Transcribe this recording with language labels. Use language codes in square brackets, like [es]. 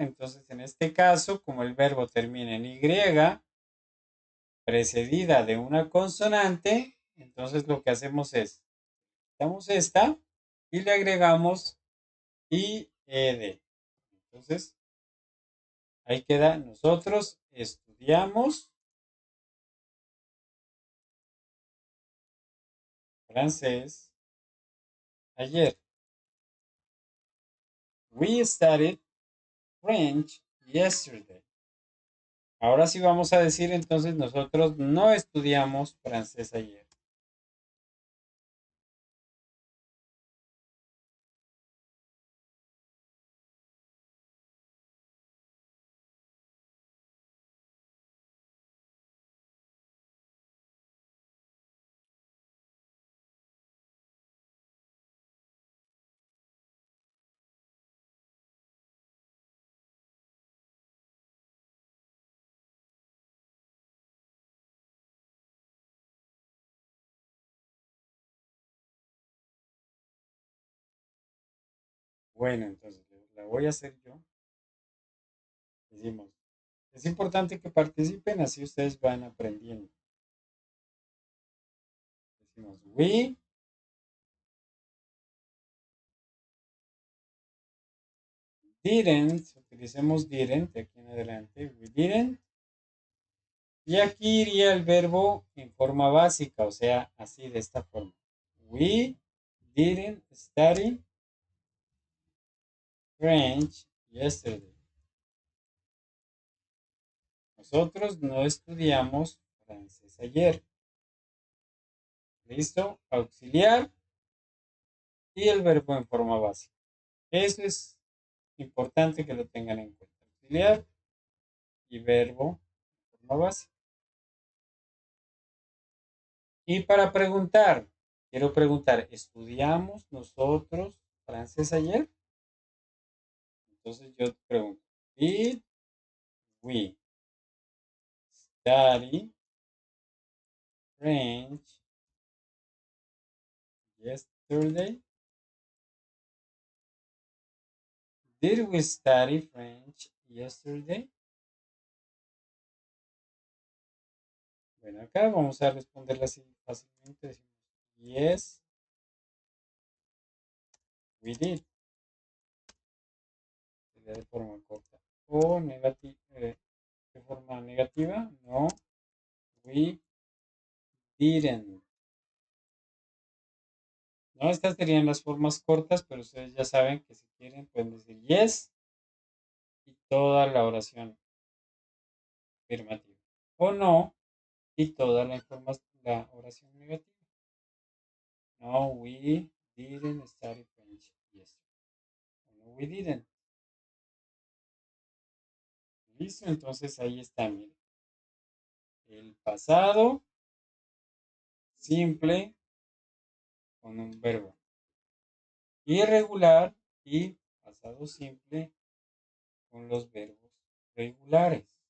[es] Entonces, en este caso, como el verbo termina en Y, precedida de una consonante, entonces lo que hacemos es, quitamos esta y le agregamos IED. Entonces, ahí queda, nosotros estudiamos francés ayer. [en] We studied French yesterday. [es] Ahora sí vamos a decir entonces nosotros no estudiamos francés ayer. Bueno, entonces la voy a hacer yo. Decimos, es importante que participen, así ustedes van aprendiendo. Decimos, [en] we didn't, [es] utilicemos didn't de aquí en adelante, [en] we didn't. [es] Y aquí iría el verbo en forma básica, o sea, así de esta forma. [en] We didn't study French yesterday. [es] Nosotros no estudiamos francés ayer. ¿Listo? Auxiliar y el verbo en forma básica. Eso es importante que lo tengan en cuenta. Auxiliar y verbo en forma básica. Y para preguntar, quiero preguntar, ¿estudiamos nosotros francés ayer? Entonces yo te pregunto, [en] ¿did we study French yesterday? Did we study French yesterday? [es] Bueno, acá vamos a responderla así fácilmente. Decimos, [en] yes, we did. [es] Sería de forma corta. O negativa, de forma negativa, [en] no, we didn't. [es] No, estas serían las formas cortas, pero ustedes ya saben que si quieren pueden decir yes y toda la oración afirmativa. O no y toda la oración negativa. [en] No, we didn't study French yesterday. No, we didn't. [es] Listo, entonces ahí está, miren. El pasado simple con un verbo irregular y pasado simple con los verbos regulares.